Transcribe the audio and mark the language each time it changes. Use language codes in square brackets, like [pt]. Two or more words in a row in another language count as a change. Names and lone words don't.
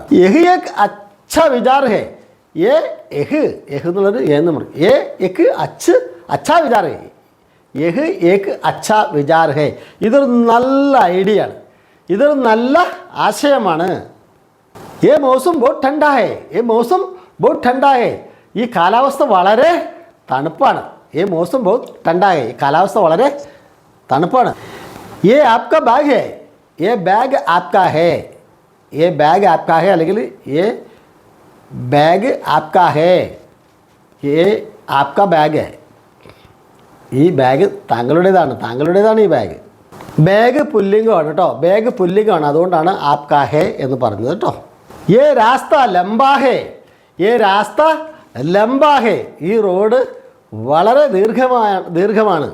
[hi] यह एक अच्छा विचार है. ए यह [ml] എന്നുള്ളത് എന്ന് പറയും. [hi] ए एक अच्छा विचार है. यह एक अच्छा विचार है. [ml] ഇതൊരു നല്ല ഐഡിയ ആണ്, ഇതൊരു നല്ല ആശയമാണ്. [hi] ये मौसम बहुत ठंडा है, ये मौसम बहुत ठंडा है. [ml] ഈ കാലാവസ്ഥ വളരെ തണുപ്പാണ്. [hi] ये मौसम बहुत ठंडा है, [ml] ഈ കാലാവസ്ഥ വളരെ തണുപ്പാണ്. [hi] ये आपका बैग है, ये बैग आपका है. ये बैग आपका है അല്ലെങ്കിൽ ये बैग आपका है. ये आपका बैग है. [ml] ഈ ബാഗ് താങ്കളുടേതാണ് ഈ ബാഗ്. ബാഗ് പുല്ലിംഗമാണ് കേട്ടോ, ബാഗ് പുല്ലിംഗമാണ്. അതുകൊണ്ടാണ് [hi] आपका है [ml] എന്ന് പറഞ്ഞത് കേട്ടോ. [hi] ये रास्ता लंबा है, ये रास्ता लंबा है. [ml] ഈ റോഡ് വളരെ ദീർഘമാണ്.